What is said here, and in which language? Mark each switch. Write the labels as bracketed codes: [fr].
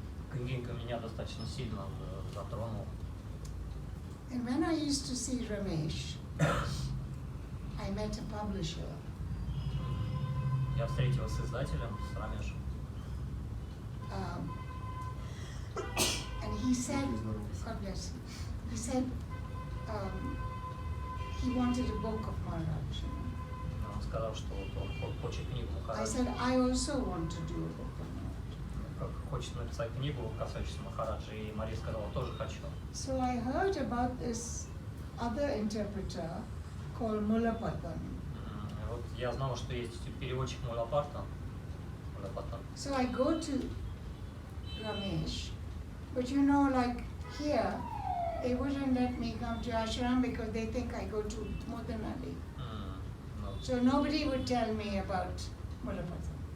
[ru] Книга меня достаточно сильно затронула. [en] And when I used to see Ramesh, I met a publisher. [ru] Я встретилась с издателем, с Рамешем. [en] And he said, God bless you, he said he wanted a book of Maharaj. You know. [ru] Он сказал, что вот он хочет книгу [en] I [ru] Махараджа. [en] said, I also want to do a book of Maharaj. [ru] Хочет написать книгу, касающуюся Махараджа, и Мария сказала, тоже хочу. [en] So I heard about this other interpreter called Mullapatan. [ru] Вот я знал, что есть переводчик Мулапартан. [en] So I go to Ramesh, but you know, like here, they wouldn't let me come to ashram because they think I go to Modanali. So nobody would tell me about Mullapatan.